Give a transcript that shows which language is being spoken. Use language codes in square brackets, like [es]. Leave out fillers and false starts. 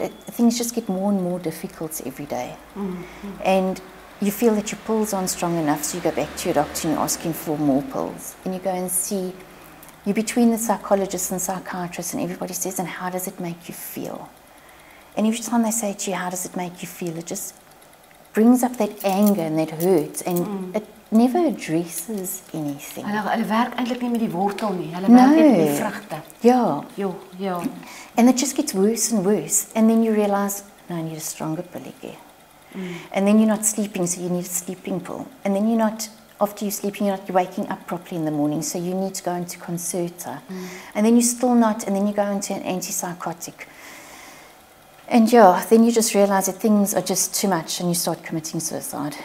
[en] Things just get more and more difficult every day. And you feel that your pills aren't strong enough, so you go back to your doctor and you ask him for more pills. And you go and see, you're between the psychologists and psychiatrists, and everybody says, and how does it make you feel? And every time they say to you, how does it make you feel, it just brings up that anger and that hurt, and it never addresses anything. [af] Hulle werk eintlik nie met die wortel nie. Hulle werk net met die vrugte. [en] Yeah. And it just gets worse and worse. And then you realize, no, I need a stronger pill again. And then you're not sleeping, so you need a sleeping pill. And then you're not, after you're sleeping, you're not waking up properly in the morning, so you need to go into Concerta. And then you're still not, and then you go into an antipsychotic. And yeah, then you just realize that things are just too much, and you start committing suicide.